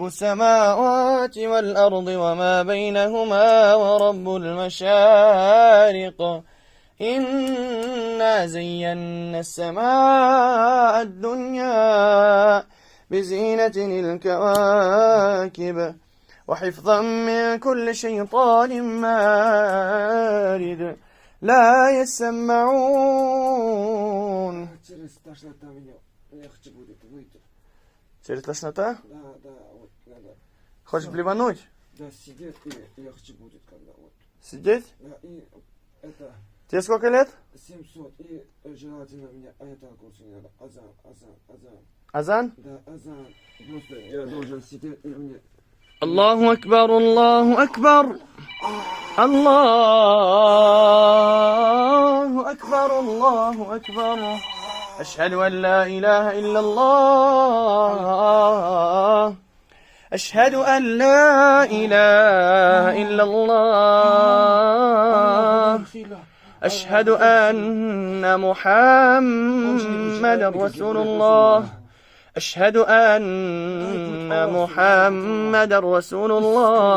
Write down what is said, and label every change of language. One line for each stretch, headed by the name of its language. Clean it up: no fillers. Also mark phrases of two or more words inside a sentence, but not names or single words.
Arabic: السماوات والأرض وما بينهما ورب المشارق إنا زينا السماء الدنيا بزينة الكواكب وحفظا من كل شيطان مارد لا يسمعون.
Russian: Через тошнота меня легче будет выйти. Через тошнота? Да, вот надо. Хочешь блевануть? Да, сидеть и легче будет, когда вот. Сидеть? Да, и это Тебе сколько лет? 700, и желательно мне это курс не надо. Азан. Азан? Да, азан. Просто я должен сидеть и мне...
Arabic: الله أكبر الله أكبر الله أكبر الله أكبر أشهد أن لا إله إلا الله أشهد أن لا إله إلا الله أشهد أن محمد رسول الله أشهد أن محمد رسول الله.